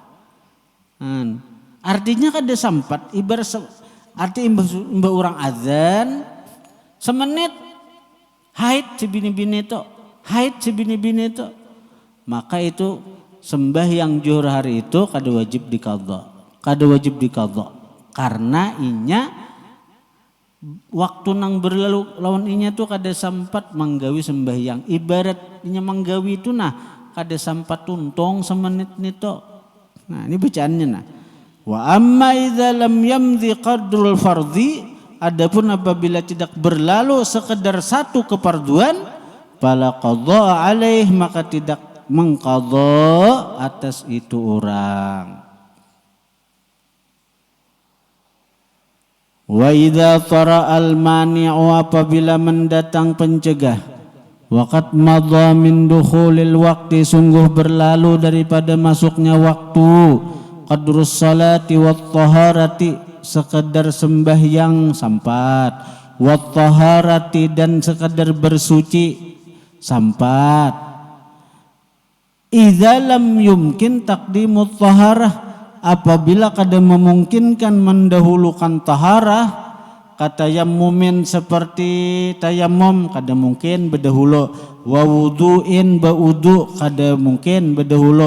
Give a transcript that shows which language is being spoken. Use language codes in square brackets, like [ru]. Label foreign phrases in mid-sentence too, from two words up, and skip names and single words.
[bjn] Artinya kada sampat ibarat arti imbah orang azan semenit haid sebini-bini itu, maka itu sembahyang zuhur hari itu kada wajib diqadha karena inya waktu nang berlalu lawan inya tuh kada sempat menggawi sembahyang. Ibarat inya menggawi itu kada sempat tuntung semenit nito. [id] Nah, ini bacaannya [ar] وأما إذا لم يمض قدر الفرض, [id] adapun apabila tidak berlalu sekedar satu kefarduan, [ar] فلا قضاء عليه, [id] maka tidak mengqadha atas itu orang. [ar] وإذا طرأ المانع, [id] apabila mendatang pencegah, [ar] وقد مضى من دخول الوقت, [id] sungguh berlalu daripada masuknya waktu, [ar] قدر الصلاة والطهارة, [bjn] sekedar sembahyang sampat, [ar] والطهارة, [bjn] dan sekedar bersuci sampat. [ar] إذا لم يمكن تقديم الطهارة, [bjn] apabila kada memungkinkan mendahulukan taharah katayammumin seperti tayammum kada mungkin berdahulu, [ar] ووضوء [bjn] baudu kada mungkin berdahulu.